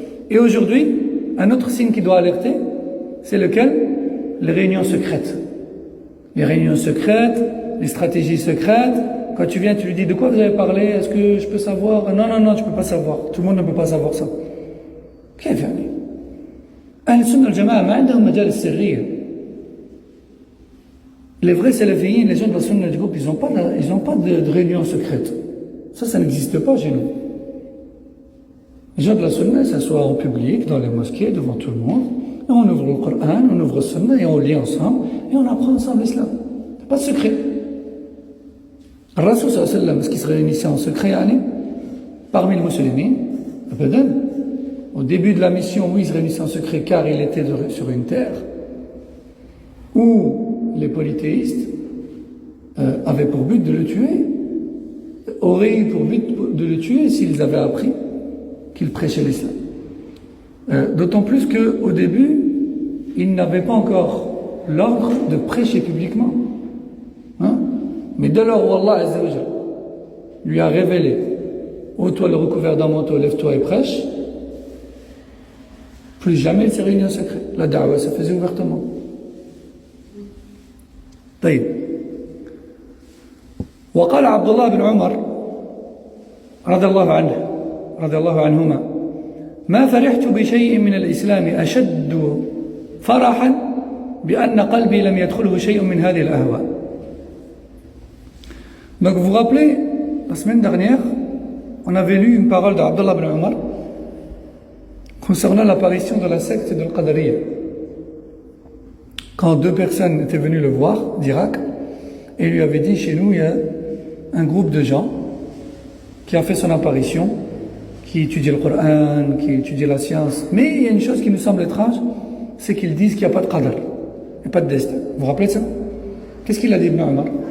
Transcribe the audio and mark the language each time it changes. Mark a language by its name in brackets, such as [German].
[French] Et aujourd'hui, un autre signe qui doit alerter, c'est lequel? Les réunions secrètes. Les réunions secrètes, les stratégies secrètes. Quand tu viens, tu lui dis de quoi vous avez parlé? Est-ce que je peux savoir? Non, non, non, tu peux pas savoir. Tout le monde ne peut pas savoir ça. [Arabic] كيف يعني؟ أهل السنة والجماعة ما عندهم مجال سرية. [French] Les vrais salafiyyin, les gens de la sunna du groupe, ils n'ont pas de réunion secrète. Ça n'existe pas chez nous. Les gens de la sunna s'assoient en public, dans les mosquées, devant tout le monde, et on ouvre le Coran, on ouvre le sunna, et on lit ensemble, et on apprend ensemble l'islam. Il n'y a pas de secret. Le Rasul sallallahu alayhi wa sallam, est-ce qu'il se réunissait en secret, parmi les musulmans? Abadan. Au début de la mission, oui, il se réunissait en secret, car il était sur une terre où les polythéistes avaient pour but de le tuer, auraient eu pour but de le tuer s'ils avaient appris qu'il prêchait l'islam. D'autant plus qu'au début, ils n'avaient pas encore l'ordre de prêcher publiquement. Hein? Mais dès lors où Allah Azza wa Jalla lui a révélé, ô toi le recouvert d'un manteau, lève-toi et prêche, plus jamais il s'est réuni en secret. La da'wa se faisait ouvertement. [Arabic] طيب وقال عبد الله بن عمر رضي الله عنهما ما فرحت بشيء من الإسلام أشد فرحا بأن قلبي لم يدخله شيء من هذه الأهواء. [French] Donc vous vous rappelez, la semaine dernière, on avait lu une parole d'Abdullah ibn Umar concernant l'apparition de la secte de l'Qadariyya. Quand 2 personnes étaient venues le voir d'Irak et lui avaient dit, chez nous il y a un groupe de gens qui a fait son apparition, qui étudie le Coran, qui étudie la science, mais il y a une chose qui nous semble étrange, c'est qu'ils disent qu'il n'y a pas de qadar, il n'y a pas de destin. Vous vous rappelez de ça? Qu'est-ce qu'il a dit Ibn Omar?